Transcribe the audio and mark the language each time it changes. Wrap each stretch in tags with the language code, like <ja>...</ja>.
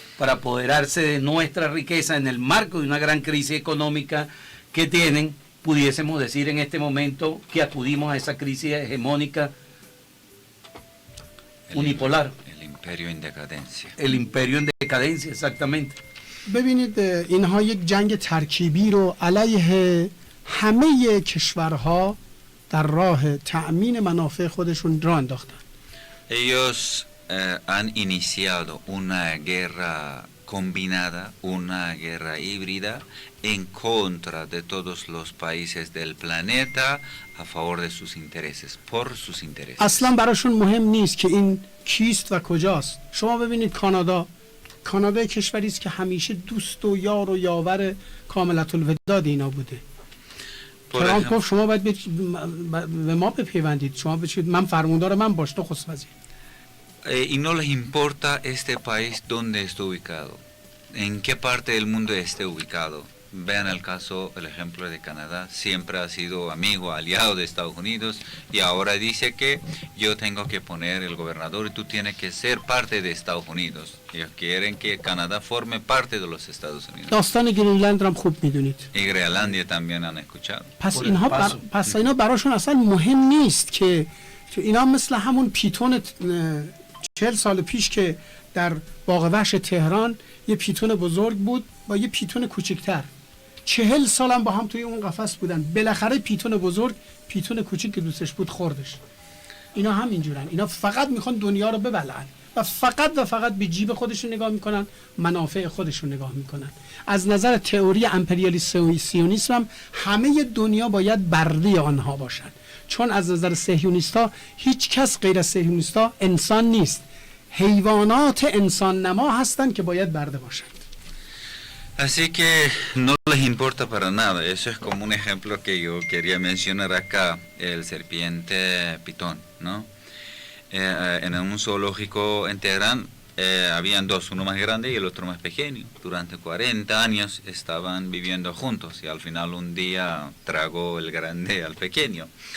<es>Para apoderarse de nuestra riqueza en el marco de una gran crisis económica que tienen. Pudiésemos decir en este momento que acudimos a esa crisis hegemónica unipolar. El imperio en decadencia. El imperio en decadencia, exactamente.</es> <fa>ببینید اینها یک جنگ ترکیبی رو علیه همه کشورها در راه تأمین منافع خودشون راه انداختن.</fa> <es>Ellos han iniciado una guerra combinada, una guerra híbrida en contra de todos los países del planeta a favor de sus intereses, por sus intereses.</es> <fa>اصلا براشون مهم نیست که این کیست و کجاست. شما ببینید کانادا کشوری است که همیشه دوست و یار و یاور کاملة الوداد اینا بوده. ترامپ گفت شما باید به ما بپیوندید، شما بشید من فرماندار من باش، تو خست وزیر.</fa> <es>Y no les importa este país dónde está ubicado, en qué parte del mundo esté ubicado. Vean el caso, el ejemplo de Canadá, siempre ha sido amigo, aliado de Estados Unidos, y ahora dice que yo tengo que poner el gobernador y tú tienes que ser parte de Estados Unidos. Ellos quieren que Canadá forme parte de los Estados Unidos.</es> <fa>داستان گرینلند رو هم خوب میدونید.</fa> <es>Y Groenlandia también han escuchado.</es> <fa>پس اینا براشون اصلا مهم نیست که اینا مثل همون پیتون 40 سال پیش که در باغ وحش تهران یه پیتون بزرگ بود با یه پیتون کوچکتر، 40 سال هم با هم توی اون قفس بودن، بالاخره پیتون بزرگ پیتون کوچیک که دوستش بود خوردش. اینا هم اینجورن، اینا فقط میخوان دنیا رو ببلعن و فقط به جیب خودشون نگاه میکنن، منافع خودشون نگاه میکنن. از نظر تئوری امپریالیسم سیونیسم هم همه دنیا باید برده آنها باشن، چون از نظر صهیونیستا هیچ کس غیر از صهیونیستا انسان نیست، حیوانات انسان نما هستن که باید برده باشن.</fa> <es>Así que no les importa para nada. Eso es como un ejemplo que yo quería mencionar acá, el serpiente pitón, ¿no? En un zoológico en Teherán habían dos, uno más grande y el otro más pequeño. Durante 40 años estaban viviendo juntos y al final un día tragó el grande al pequeño.</es>